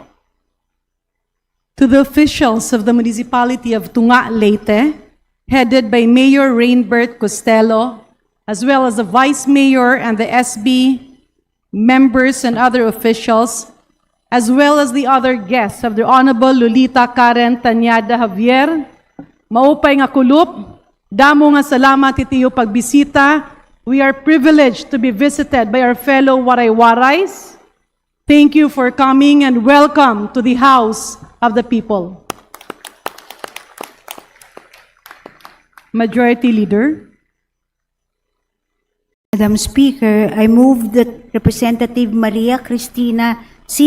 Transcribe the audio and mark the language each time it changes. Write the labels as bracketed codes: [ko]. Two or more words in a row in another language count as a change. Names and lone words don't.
[en] To the officials of the municipality of Tunga, Leyte, headed by Mayor Rainbert Costello, as well as the Vice Mayor and the SB members and other officials, as well as the other guests of the Honorable Lolita Karen Tanyada Javier, [war] maupay nga kulup, damo nga salamat itiyo pagbisita. [en] We are privileged to be visited by our fellow Waray-Warays. Thank you for coming and welcome to the House of the People. Majority Leader. Madam Speaker, I move that Representative Maria Cristina C.